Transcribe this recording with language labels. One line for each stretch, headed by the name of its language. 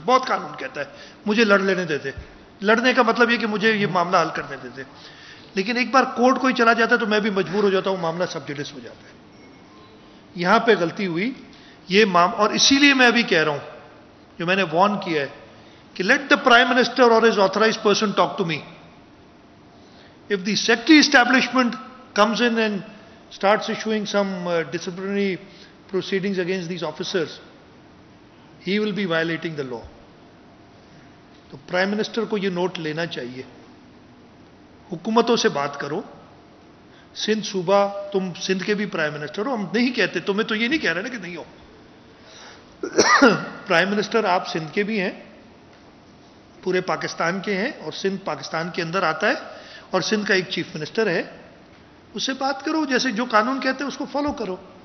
Hindi: बहुत कानून कहता है मुझे लड़ लेने देते, लड़ने का मतलब ये कि मुझे ये मामला हल करने देते, लेकिन एक बार कोर्ट कोई चला जाता है तो मैं भी मजबूर हो जाता हूं, मामला सब जुडिस हो जाता है। यहां पे गलती हुई ये और इसीलिए मैं अभी कह रहा हूं, जो मैंने वार्न किया है कि
English: let the Prime Minister or his authorized person talk to me. If the secretary establishment comes in and starts issuing some disciplinary proceedings against these officers, he will be violating the law.
Hindi: तो prime minister को ये note लेना चाहिए, हुकूमतों से बात करो। सिंध सूबा, तुम सिंध के भी प्राइम मिनिस्टर हो, हम नहीं कहते, तुम्हें तो ये नहीं कह रहे ना कि नहीं हो। प्राइम मिनिस्टर आप सिंध के भी हैं, पूरे पाकिस्तान के हैं, और सिंध पाकिस्तान के अंदर आता है, और सिंध का एक चीफ मिनिस्टर है, उससे बात करो, जैसे जो कानून कहते हैं उसको फॉलो करो।